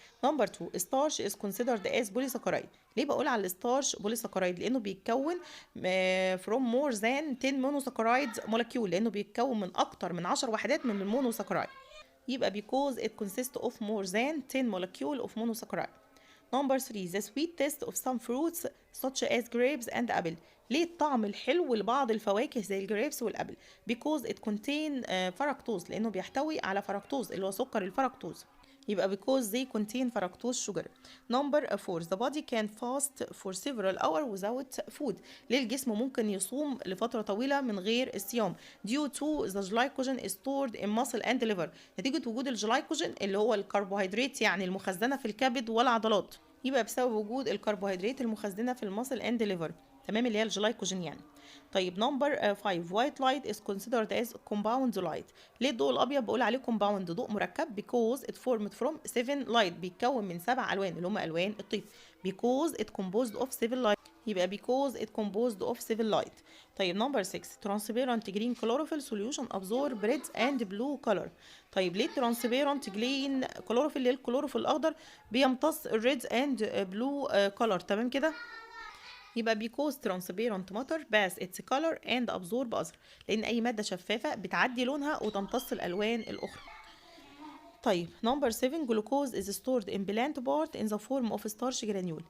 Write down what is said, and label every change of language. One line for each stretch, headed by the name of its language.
English: Number 2 starch is considered as polysaccharide.
Arabic: ليه بقول على الستارش بوليساكرايد؟ لانه بيتكون
English: from more than 10 monosaccharide molecule،
Arabic: لانه بيتكون من اكتر من 10 وحدات من المونوساكرايد.
English: يبقى because it consists of more than 10 molecule of monosaccharide. Number 3 the sweet taste of some fruits such as grapes and apple.
Arabic: ليه الطعم الحلو لبعض الفواكه زي الجريبس والابل؟
English: because it contain
Arabic: فركتوز، لانه بيحتوي على فركتوز اللي هو سكر الفركتوز.
English: يبقى because they contain fructose sugar. Number 4 the body can fast for several hours without food.
Arabic: ليه الجسم ممكن يصوم لفترة طويلة من غير الصيام؟
English: due to the glycogen is stored in muscle and liver.
Arabic: نتيجة وجود الجلايكوجين اللي هو الكربوهيدرات يعني المخزنة في الكبد والعضلات. يبقى بسبب وجود الكربوهيدرات المخزنة في المسل اند ليفر، تمام، اللي هي الجلايكوجين يعني. طيب
English: Number 5 white light is considered as compound light.
Arabic: ليه الضوء الابيض بقول عليه compound ضوء مركب؟
English: because it formed from 7 light،
Arabic: بيتكون من 7 الوان اللي هم الوان الطيف.
English: because it composed of 7 light، يبقى because it composed of 7 light. طيب number 6 transparent green chlorophyll solution absorb red and blue color.
Arabic: طيب ليه
English: transparent green chlorophyll
Arabic: اللي هي الكلوروفيل الاخضر بيمتص الريد اند بلو color، تمام كده؟ يبقى
English: because transparent matter pass its color and absorb other،
Arabic: لان اي ماده شفافه بتعدي لونها وتمتص الالوان الاخرى.
English: طيب number 7 glucose is stored in plant part in the form of starch granule.